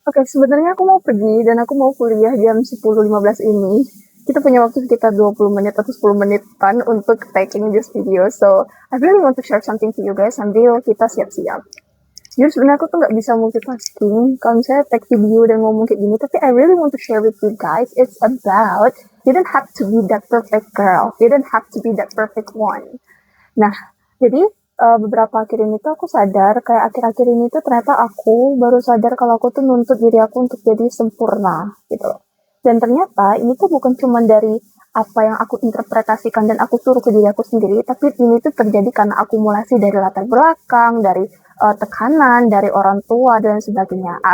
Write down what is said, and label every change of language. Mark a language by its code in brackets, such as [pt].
[id] Oke, sebenarnya aku mau pergi dan aku mau kuliah jam 10.15 ini. Kita punya waktu sekitar 20 menit atau 10 menitan untuk [en] taking this video. So, I really want to share something to you guys [id] sambil kita siap-siap. Jadi sebenarnya aku tuh nggak bisa multitasking kalau misalnya [en] take video [id] dan ngomong kayak gini, tapi [en] I really want to share with you guys. It's about you don't have to be that perfect girl. You don't have to be that perfect one. [id] Nah, jadi beberapa akhir ini tuh aku sadar kayak akhir-akhir ini tuh ternyata aku baru sadar kalau aku tuh nuntut diri aku untuk jadi sempurna gitu loh. Dan ternyata ini tuh bukan cuma dari apa yang aku interpretasikan dan aku suruh ke diri aku sendiri, tapi ini tuh terjadi karena akumulasi dari latar belakang, dari tekanan, dari orang tua dan sebagainya.